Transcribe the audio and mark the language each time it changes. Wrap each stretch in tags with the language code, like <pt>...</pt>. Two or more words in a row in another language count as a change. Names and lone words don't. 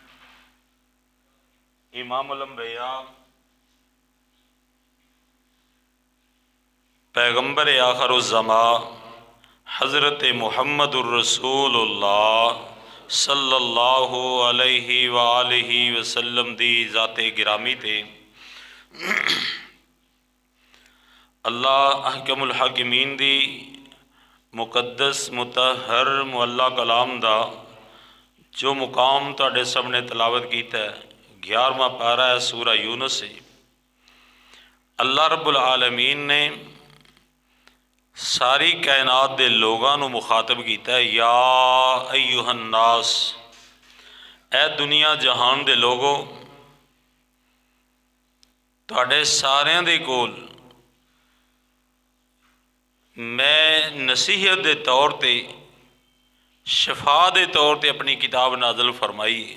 <ar>إمام الأنبياء</ar> <pa>پیغمبر آخرالزماں حضرت</pa> <ar>محمد رسول‌الله صلى‌الله عليه وآله وسلم</ar> <pa>دی ذاتِ گرامی تے अल्लाह</pa> <ar>أحكم الحاكمين</ar> <pa>دی مقدس مطہر معلیٰ کلام دا جو مقام تہاڈے سامنے تلاوت کیتا ہے، 11واں پارہ ہے سورہ یونس سے. अल्लाह</pa> <ar>رب العالمين</ar> <pa>نے ساری کائنات دے لوگاں نوں مخاطب کیا ہے,</pa> <ar>يا أيها الناس,</ar> <pa>اے دنیا جہان دے لوگو تہاڈے ساریاں دے کول میں نصیحت کے طور پر شفا کے طور پر اپنی کتاب نازل فرمائی.</pa>